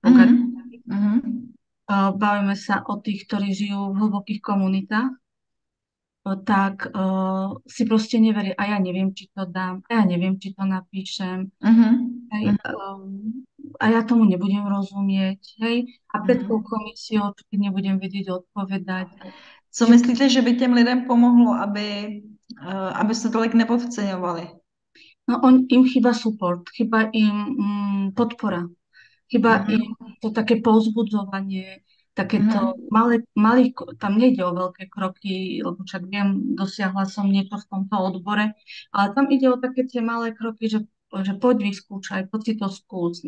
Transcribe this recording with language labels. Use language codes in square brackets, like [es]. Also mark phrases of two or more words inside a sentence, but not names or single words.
[sk] Bavíme sa o tých, ktorí žijú v hlbokých komunitách, tak si proste neveria. A ja neviem, či to dám, a ja neviem, či to napíšem. A ja tomu nebudem rozumieť. Hej? A pred tou komisiou nebudem vedieť odpovedať. [cs] Co myslíte, že by těm lidem pomohlo, aby se tolik nepodceňovali? [sk] No, im chýba support, chýba im podpora. Chyba im to také povzbudzovanie, takéto malé, tam nejde o veľké kroky, lebo však viem, dosiahla som niečo v tomto odbore, ale tam ide o také tie malé kroky, že poď vyskúšaj, poď si to skús.